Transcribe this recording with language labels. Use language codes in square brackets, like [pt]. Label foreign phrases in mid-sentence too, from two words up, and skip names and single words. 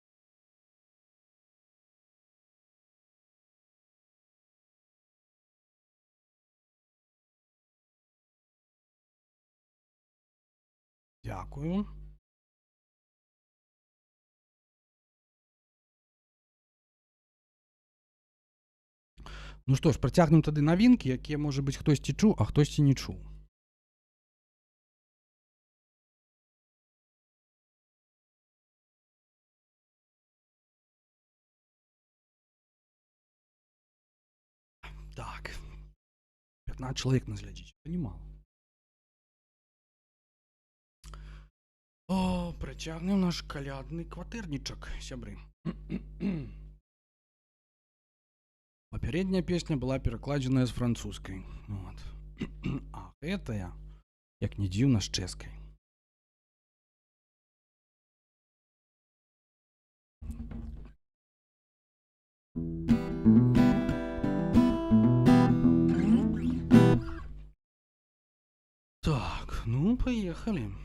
[uk] Дякую. [be] Ну што ж, працягнем тады навінкі, якія, можа быць, хтосьці чуў, а хтосьці не чуў. [uk] Так, 15 чоловік нас глядить, це немало. О, [be] працягнем наш калядны кватэрнічак, сябры. Папярэдняя песня была перакладзеная з французскай. Вот. А гэтая, як не дзіўна, з чэшскай. [ru] Так, ну, поехали.